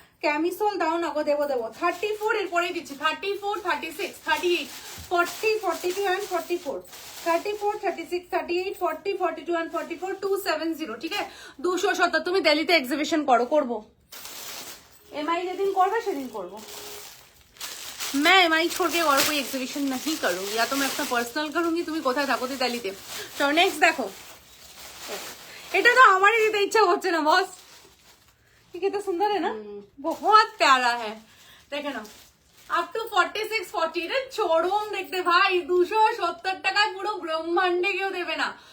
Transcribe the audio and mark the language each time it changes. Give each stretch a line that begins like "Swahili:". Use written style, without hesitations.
Bangla: Camisole দাও না গো, দেবো 34 এরপরেই দিচ্ছি, 34, 36, 38, 40, 42 and 44, 34, 36, 38, 40, 42 and 44, 270, ঠিক আছে 270। তুমি দিল্লিতে এক্সিবিশন করবো, एमआई যেদিন করবে সেদিন করবো।
Hindi: मैं एमआई छोड़ के और कोई एग्जीबिशन नहीं करूंगी, या तो मैं अपना पर्सनल करूंगी।
Bangla: তুমি কোথায় থাকো দিল্লিতে? চলো নেক্সট দেখো, এটা তো আমারই দিতে ইচ্ছা করছে না বস, ঠিক
Hindi: है, तो सुंदर है ना, बहुत प्यारा है, देखे ना अप टू
Bangla: 46, 40, রে চরম দেখতে ভাই, 270 টাকায় পুরো ব্রহ্মাণ্ডে কেউ দেবে না।